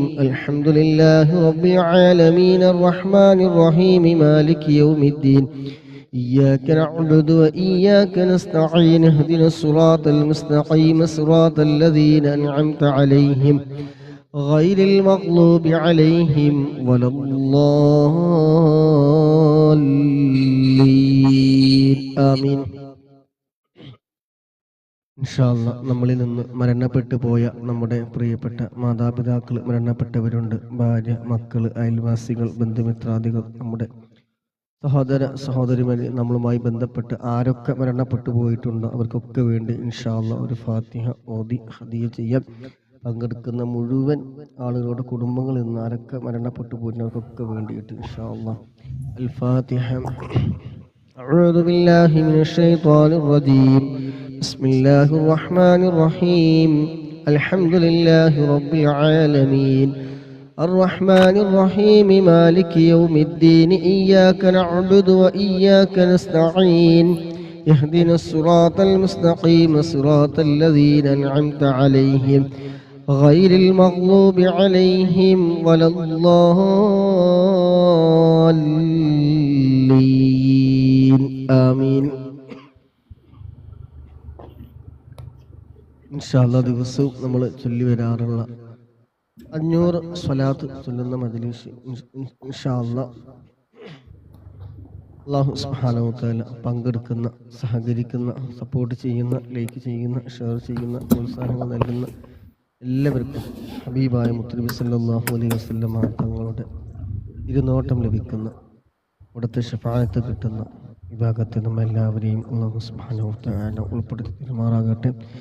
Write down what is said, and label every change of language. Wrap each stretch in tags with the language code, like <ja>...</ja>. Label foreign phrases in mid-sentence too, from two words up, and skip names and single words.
<ar>الحمد لله رب العالمين الرحمن الرحيم مالك يوم الدين إياك نعبد وإياك نستعين اهدنا الصراط المستقيم صراط الذين أنعمت عليهم غير المغضوب عليهم ولا الضالين آمين. إن شاء الله</ar> <ml>നമ്മളിൽ നിന്ന് മരണപ്പെട്ടു പോയ നമ്മുടെ പ്രിയപ്പെട്ട മാതാപിതാക്കൾ മരണപ്പെട്ടവരുണ്ട്. ഭാര്യ, മക്കള്, അയൽവാസികൾ, ബന്ധുമിത്രാദികൾ, നമ്മുടെ സഹോദര സഹോദരിമാർ, നമ്മളുമായി ബന്ധപ്പെട്ട് ആരൊക്കെ മരണപ്പെട്ടു പോയിട്ടുണ്ടോ അവർക്കൊക്കെ വേണ്ടി</ml> <ar>إن شاء الله</ar> <ml>ഒരു ഫാത്തിഹ ഓതി ഹദിയ ചെയ്യാൻ. പങ്കെടുക്കുന്ന മുഴുവൻ ആളുകളുടെ കുടുംബങ്ങളിൽ നിന്ന് ആരൊക്കെ മരണപ്പെട്ടു പോയിട്ടുള്ളവർക്കൊക്കെ വേണ്ടിയിട്ട്</ml> <ar>إن شاء الله.</ar> <ml>അൽ ഫാത്തിഹ.</ml> <ar>أعوذ بالله من الشيطان الرجيم. بسم الله الرحمن الرحيم. الحمد لله رب العالمين الرحمن الرحيم مالك يوم الدين إياك نعبد وإياك نستعين اهدنا الصراط المستقيم صراط الذين أنعمت عليهم غير المغضوب عليهم ولا الضالين آمين. إن شاء الله</ar> <ml>ദിവസവും നമ്മൾ ചൊല്ലി വരാറുള്ള 500 സ്വലാത്ത് ചൊല്ലുന്ന മജ്‌ലിസ്</ml> <ar>إن شاء الله الله سبحانه وتعالى</ar> <ml>പങ്കെടുക്കുന്ന, സഹകരിക്കുന്ന, സപ്പോർട്ട് ചെയ്യുന്ന, ലൈക്ക് ചെയ്യുന്ന, ഷെയർ ചെയ്യുന്ന, പ്രോത്സാഹനങ്ങൾ നൽകുന്ന എല്ലാവർക്കും ഹബീബായ മുത്തുനബി</ml> <ar>صلى الله عليه وسلم</ar> <ml>തങ്ങളുടെ ഇരുനോട്ടം ലഭിക്കുന്ന, അവിടുത്തെ ശഫാഅത്ത് കിട്ടുന്ന വിഭാഗത്തിൽ നമ്മൾ എല്ലാവരെയും</ml> <ar>الله سبحانه وتعالى</ar> <ml>ഉൾപ്പെടുത്തി പെരുമാറാകട്ടെ.</ml>